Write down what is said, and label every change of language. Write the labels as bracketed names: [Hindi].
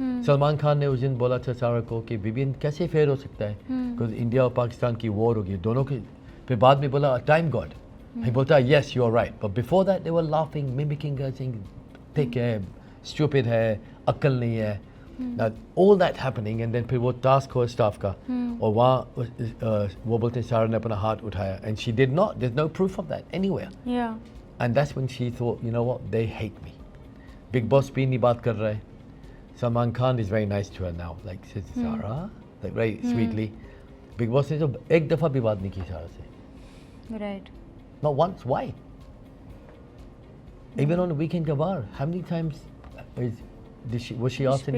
[Hindi] सलमान खान ने उस दिन बोला था सारा को कि विवियन कैसे फेयर हो सकता है, because इंडिया और पाकिस्तान की वॉर होगी दोनों की. फिर बाद में बोला टाइम गॉड. ही बोलता [English] yes you are right, but before that they were laughing, mimicking her, saying thick है, stupid है, [Hindi] अक्ल नहीं है. [English] Now, all that happening, and then [Hindi] फिर वो task हो staff का, और वहाँ वो बोलते हैं सारा ने अपना हाथ उठाया, [English] and she did not. There's no proof of that anywhere. Yeah. And that's when she thought, you know what, they hate me. [Hindi] Big Boss भी नहीं बात कर रहा है. [English] Salman Khan is very nice to her now, like says Sarah, like very sweetly. [Hindi] Big Boss ने तो एक दफा भी बात नहीं की सारा से. [English] Right. Not once. Why? Even on the weekend Kabar, how many times was she asked any